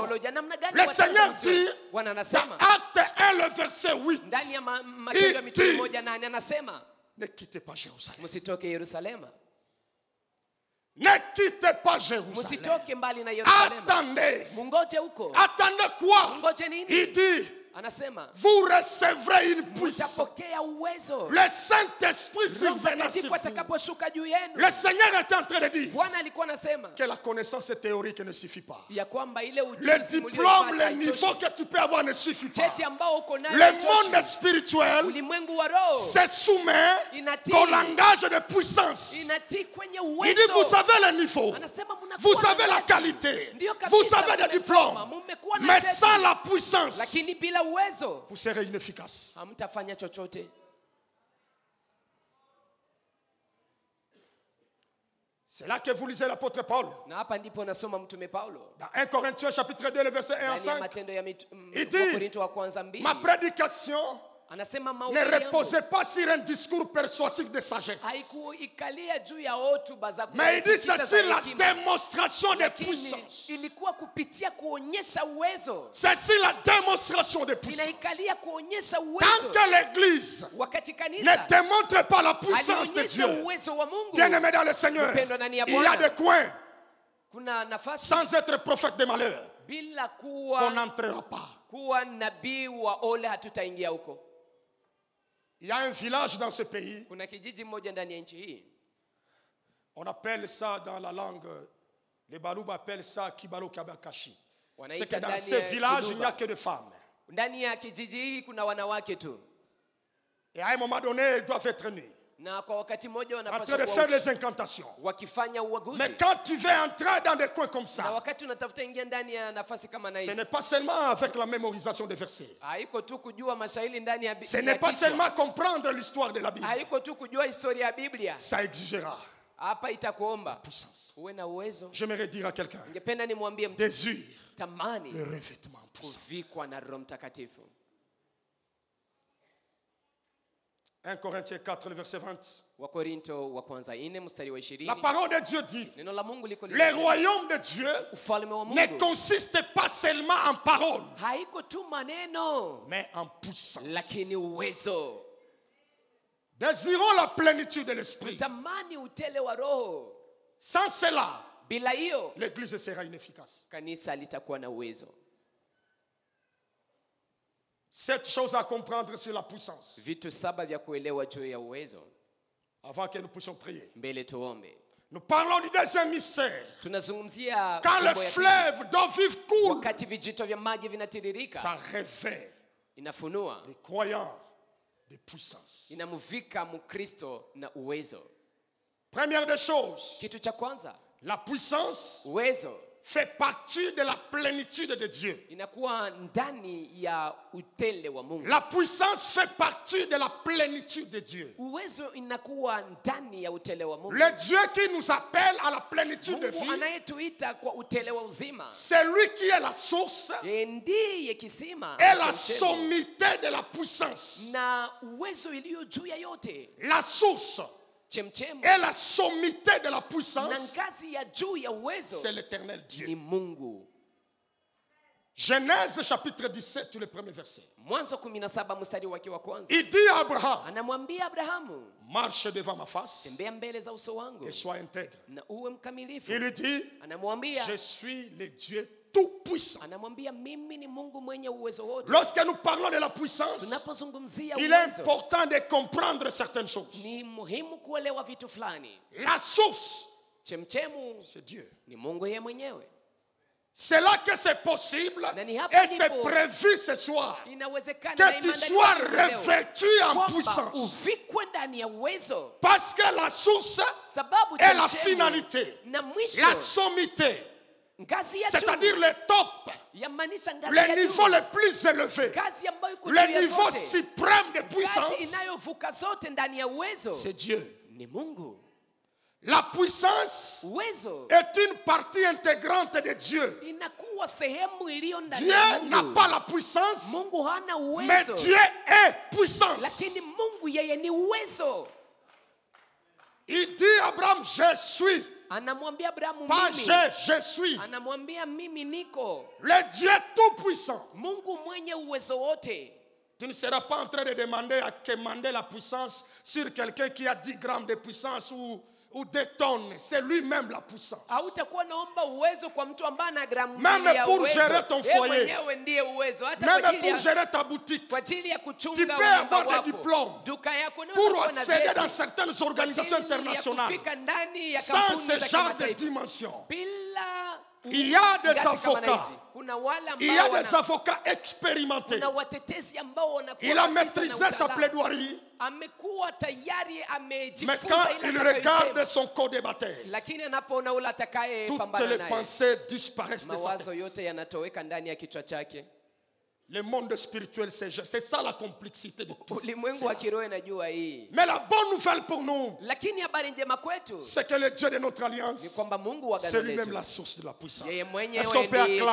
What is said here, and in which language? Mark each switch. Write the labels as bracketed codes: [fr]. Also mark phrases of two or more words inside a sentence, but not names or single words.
[fr] Le Seigneur dit, dans Acte 1, le verset 8, il dit, ne quittez pas Jérusalem. Ne quittez pas Jérusalem. Attendez. Attendez quoi? Il dit, [sw] anasema [fr] vous recevrez une puissance. [sw] mtapokea uwezo [fr] Le Saint-Esprit s'il [sw] Roho [fr] venait sur [sw] Mtakatifu [fr] vous. [sw] atakaposhuka juu yenu. [fr] Le Seigneur était en train de dire [sw] Bwana alikuwa anasema [fr] que la connaissance théorique ne suffit pas. [sw] ya kwamba ile [fr] Le [sw] ujuzi [fr] diplôme, [sw] mlioipata [fr] le niveau que tu peux avoir ne suffit pas. [sw] cheti ambao uko nayo [fr] Le [sw] haitoshi. [fr] monde spirituel [sw] Ulimwengu wa roho [fr] se soumet [sw] inatii [fr] au langage de puissance. [sw] inatii kwenye [fr] Il dit, vous [sw] uwezo. [fr] avez le niveau, [sw] Anasema mnakuwa [fr] vous [sw] na [fr] avez la [sw] uwezo. [fr] qualité, [sw] Ndio kabisa, [fr] vous avez des [sw] mmesoma, [fr] diplômes, [sw] mmekuwa na [fr] mais [sw] cheti. [fr] sans la puissance, [sw] Lakini bila uwezo [fr] vous serez inefficace. [sw] hamtafanya chochote. [fr] C'est là que vous lisez l'apôtre Paul. [sw] Na hapa ndipo nasoma mtume Paulo [fr] Dans 1 Corinthiens chapitre 2, le verset 1 à [sw] ndani ya [fr] 5. [sw] Matendo ya [fr] Il dit, [sw] Wakorintho wa kwanza 2. [fr] Ma prédication [sw] Anasema [fr] ne [sw] mahubiri [fr] reposait [sw] yangu [fr] pas sur un discours persuasif de sagesse. [sw] haikuikalia juu ya hotuba za [fr] Mais il dit, [sw] kutikisa [fr] c'est [sw] za [fr] sur la [sw] hekima. [fr] démonstration de [sw] Lakini [fr] puissance. [sw] ilikuwa kupitia kuonyesha uwezo. [fr] C'est sur la démonstration de puissance. [sw] Inaikalia kuonyesha [fr] Tant [sw] uwezo. [fr] que l'Église [sw] Wakati [fr] ne [sw] kanisa [fr] démontre pas la puissance de [sw] alionyesha [fr] Dieu, [sw] uwezo wa Mungu, [fr] bien-aimé dans le Seigneur, [sw] Mpendwa ndani ya [fr] il y a [sw] Bwana. [fr] des coins, [sw] kuna nafasi [fr] sans être prophète de malheur, [sw] bila [fr] qu'on n'entrera pas. [sw] kuwa nabii wa ole hatutaingia huko. [fr] Il y a un village dans ce pays, [sw] Kuna kijiji moja ndani ya nchi hii. [fr] on appelle ça dans la langue, les Balouba appellent ça Kibalo Kabakashi. C'est [sw] Wanaita [fr] que dans [sw] ndani [fr] ce [sw] ya [fr] village, il n'y a [sw] Kiluba. [fr] que des femmes. [sw] Ndani ya kijiji hii kuna wanawake tu. [fr] Et à un moment donné, elles doivent être nues, [sw] Na kwa wakati mmoja [fr] en train [sw] wanapaswa [fr] de [sw] kuwa [fr] faire [sw] uchi, [fr] des incantations. [sw] wakifanya uaguzi. [fr] Mais quand tu veux entrer dans des coins comme [sw] Na [fr] ça, [sw] wakati unatafuta ingia ndani ya nafasi kama na [fr] ce [sw] hizi, [fr] n'est pas seulement avec la mémorisation des versets. [sw] haiko tu kujua mashairi ndani ya [fr] Ce [sw] ya [fr] n'est pas [sw] kichwa. [fr] seulement comprendre l'histoire de la Bible. [sw] Haiko tu kujua historia ya Biblia. [fr] Ça exigera [sw] Hapa itakuomba [fr] puissance. [sw] uwe na uwezo. [fr] J'aimerais dire à quelqu'un, [sw] Ningependa nimwambie mtu [fr] désire [sw] tamani [fr] le revêtement puissant. [sw] kuvikwa na Roho Mtakatifu. [fr] 1 Corinthiens 4, le verset 20. [sw] Wakorintho wa kwanza 4 mstari wa 20. [fr] La parole de Dieu dit, [sw] Neno la Mungu liko [fr] le [sw] linasema, [fr] royaume de Dieu [sw] ufalme wa [fr] ne [sw] Mungu [fr] consiste pas seulement en parole, [sw] haiko tu maneno [fr] mais en puissance. [sw] lakini uwezo. [fr] Désirons la plénitude de l'esprit. [sw] Tamani utele wa Roho. [fr] Sans cela, [sw] Bila hiyo [fr] l'église sera inefficace. [sw] kanisa litakuwa na uwezo. [fr] 7 choses à comprendre sur la puissance [sw] Vitu 7 vya kuelewa juu ya uwezo. [fr] avant que nous puissions prier. [sw] Mbele tuombe. [fr] Nous parlons du deuxième mystère. [sw] Tunazungumzia [fr] Quand le [sw] fumbo ya pili. [fr] fleuve d'eau vive coule, [sw] Wakati vijito vya maji vinatiririka, [fr] ça révèle [sw] inafunua, [fr] les croyants de puissance. [sw] inamuvika Mkristo na uwezo. [fr] Première des choses, [sw] Kitu cha kwanza, [fr] la puissance [sw] uwezo [fr] fait partie de la plénitude de Dieu. [sw] inakuwa ndani ya utele wa Mungu. [fr] La puissance fait partie de la plénitude de Dieu. [sw] Uwezo inakuwa ndani ya utele wa Mungu. [fr] Le Dieu qui nous appelle à la plénitude de [sw] Mungu [fr] vie, [sw] anayetuita kwa utele wa uzima, [fr] c'est lui qui est la source [sw] yeye ndiye kisima [fr] et la [sw] chemchemi, [fr] sommité de la puissance. [sw] na uwezo iliyo juu ya yote. [fr] La source [sw] Chemchemu [fr] et la sommité de la [sw] na [fr] puissance, [sw] ngazi ya juu ya uwezo [fr] c'est l'éternel [sw] ni [fr] Dieu. [sw] Mungu. [fr] Genèse chapitre 17, le premier verset. [sw] Mwanzo 17 mstari wake wa kwanza, [fr] Il dit à Abraham, [sw] anamwambia Abrahamu, [fr] marche devant ma face [sw] tembea mbele za uso wangu [fr] et sois intègre. [sw] na uwe mkamilifu. [fr] Il lui dit, [sw] Anamwambia [fr] je suis le Dieu tout-puissant. [sw] anamwambia mimi ni Mungu mwenye uwezo wote. [fr] Lorsque nous parlons de la puissance, [sw] Tunapozungumzia [fr] il est [sw] uwezo, [fr] important de comprendre certaines choses. [sw] ni muhimu kuelewa vitu fulani. [fr] La source, [sw] Chemchemu [fr] c'est Dieu. [sw] ni Mungu yeye mwenyewe. [fr] C'est là que c'est possible [sw] Na ni hapa [fr] et c'est [sw] ndipo [fr] prévu ce soir [sw] inawezekana [fr] que [sw] na [fr] tu [sw] imeandaliwa [fr] sois [sw] leo [fr] revêtu en [sw] kwamba [fr] puissance. [sw] uvikwe ndani ya uwezo, [fr] Parce que la source [sw] sababu [fr] est la [sw] chemchemu [fr] finalité, [sw] na mwisho [fr] la sommité, [sw] ngazi ya [fr] c'est-à-dire [sw] juu [fr] le top, [sw] yamaanisha ngazi [fr] le [sw] ya [fr] niveau [sw] juu, [fr] le plus élevé, [sw] ngazi ambayo iko juu [fr] le [sw] ya [fr] niveau [sw] zote, [fr] suprême de [sw] ngazi [fr] puissance, [sw] inayovuka zote ndani ya uwezo [fr] c'est Dieu. [sw] ni Mungu. [fr] La puissance [sw] Uwezo [fr] est une partie intégrante de Dieu. [sw] inakuwa sehemu iliyo ndani [fr] Dieu [sw] ya [fr] n'a [sw] Mungu. [fr] pas la puissance, [sw] Mungu hana [fr] mais [sw] uwezo, [fr] Dieu est puissance. [sw] lakini Mungu yeye ni uwezo. [fr] Il dit à Abraham, je suis. [sw] Anamwambia Abrahamu [fr] Pas [sw] mimi, [fr] je suis. [sw] anamwambia mimi niko [fr] Le Dieu tout-puissant. [sw] Mungu mwenye uwezo wote. [fr] Tu ne seras pas en train de demander à commander la puissance sur quelqu'un qui a 10 grammes de puissance ou ou des tonnes, c'est lui-même la puissance. [sw] Hautakuwa naomba uwezo kwa mtu ambaye ana gramu [fr] Même [sw] mbili ya [fr] pour [sw] uwezo. [fr] gérer ton [sw] Yeye [fr] foyer. [sw] mwenyewe ndiye uwezo. Hata kwa [fr] Même [sw] ajili [fr] pour [sw] ya [fr] gérer ta boutique. [sw] kwa ajili ya [fr] Tu [sw] kuchunga [fr] peux [sw] uwezo [fr] avoir des [sw] wako. [fr] diplômes [sw] Duka yako unaweza [fr] pour [sw] kuwa na [fr] accéder [sw] vyeti. [fr] dans certaines organisations [sw] Kwa ajili ya [fr] internationales. [sw] kufika ndani ya [fr] Sans [sw] kampuni [fr] ce [sw] za [fr] genre de [sw] kimataifa. [fr] dimension. [sw] Bila [fr] Il y a des [sw] ngazi kama [fr] avocats. [sw] hizi. Kuna wale [fr] Il y a [sw] ambao [fr] des avocats expérimentés. [sw] kuna watetezi ambao wanakuwa [fr] Il a [sw] kabisa na [fr] maîtrisé sa [sw] utaalamu. [fr] plaidoirie. [sw] Amekuwa tayari [fr] Mais [sw] amejifunza [fr] quand [sw] ile [fr] il [sw] atakayosema. [fr] regarde son co-débatteur, [sw] Lakini anapoona ule atakaye [fr] toutes [sw] pambana [fr] les [sw] naye, [fr] pensées disparaissent de sa [sw] mawazo [fr] tête. [sw] yote yanatoweka ndani ya kichwa chake. [fr] Le monde spirituel, c'est ça la complexité de tout. [sw] Ulimwengu wa kiroho inajua hii. [fr] Mais la bonne nouvelle pour nous, [sw] Lakini habari njema kwetu [fr] c'est que le Dieu de notre [sw] ni [fr] alliance, [sw] kwamba Mungu wa [fr] c'est [sw] agano [fr] lui-même [sw] letu, [fr] la source de la puissance. [sw] yeye [fr] Est-ce [sw] mwenyewe [fr] qu'on peut [sw] ndiye